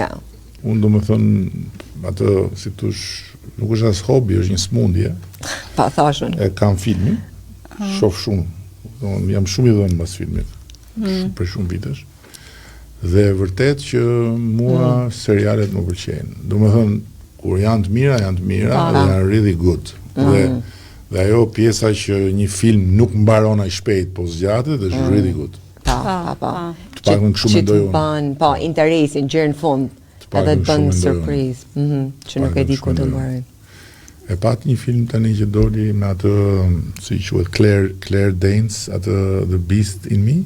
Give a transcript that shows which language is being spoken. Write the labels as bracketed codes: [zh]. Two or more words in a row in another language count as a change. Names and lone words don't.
[sq] Unë do më thënë, atë, si tush, nuk është as hobi, është një smundje. Pa, thashën. E kam filmin, shoh shumë, jam shumë i dhënë mbas filmit, për shumë vitesh. Dhe vërtet që mua serialet më pëlqejnë. Do më thënë, kur janë të mira dhe janë [en] really good. [sq] Dhe ajo pjesa që një film nuk mbaron aq shpejt, po zgjatet, është [en] really good. [sq] Pa. Të pakën kështu mendoj unë. Po, interesin, gjërë në fund, edhe të bënë surprizë, që nuk e di ku të mbarojnë. E pat një film tani që doli me atë, si quhet, Claire Danes, atë The Beast in Me?